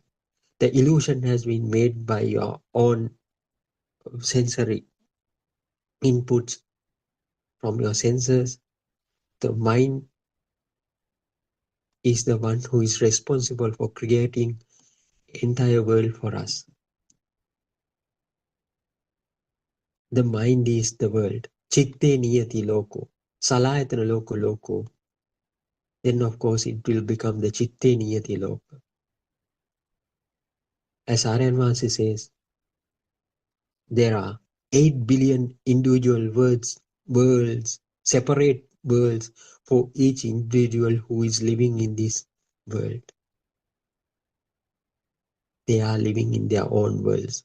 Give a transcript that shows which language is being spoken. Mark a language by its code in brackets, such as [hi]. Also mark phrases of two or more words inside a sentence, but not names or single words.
[en] The illusion has been made by your own sensory inputs from your senses. The mind is the one who is responsible for creating entire world for us. The mind is the world. [pi] Chitte niyati loko. Salayatana loko loko. [en] Then of course it will become the [pi] chitte niyati loka. [en] As Aryan Vasi says, there are 8 billion individual worlds, separate worlds for each individual who is living in this world. They are living in their own worlds.